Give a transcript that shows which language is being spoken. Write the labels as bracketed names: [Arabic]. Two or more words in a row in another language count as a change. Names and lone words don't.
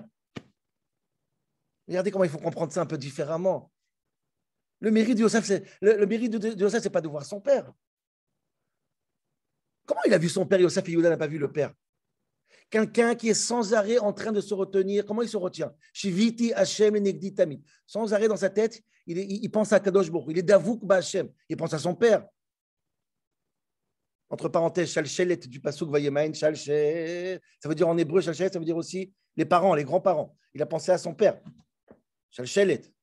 [French] Regardez comment il faut comprendre ça un peu différemment. Le mérite de Yosef, c'est pas de voir son père. Comment il a vu son père, Yosef, et Yehuda n'a pas vu le père? Quelqu'un qui est sans arrêt en train de se retenir, comment il se retient? [Hebrew] שויתי השם לנגדי תמיד. [French] Sans arrêt dans sa tête, il pense à [Hebrew] קדוש ברוך. [French] Il est [Hebrew] דבוק השם. [French] Il pense à son père. Entre parenthèses, Shalchelet du [Hebrew] פסוק וימאן, [French] Shalchelet. Ça veut dire en hébreu, Shalchelet, ça veut dire aussi les parents, les grands-parents. Il a pensé à son père. Shalchelet.